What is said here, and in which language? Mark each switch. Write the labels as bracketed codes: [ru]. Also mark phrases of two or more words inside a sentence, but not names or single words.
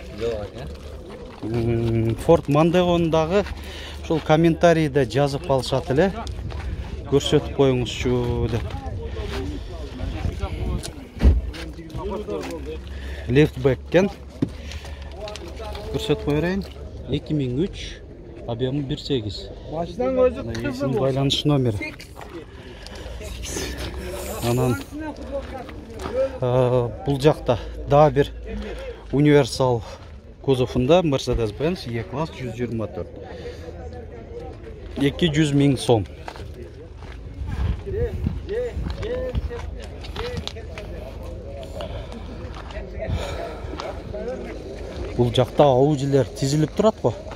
[ky] Ford Mondeo-дагы ошол комментарийде жазып калышат эле. Көрсөтүп коюңузчу деп. Liftback кен. Көрсөтүп коерейин. 2003, объемы 1.8. Машинаның өзі кызыл. Байланыш номери. Анан бул жакта да бир универсал кузовунда Mercedes-Benz E-класс 124. 200 миң сом. Бул жакта Audi'лер тизилип турат го.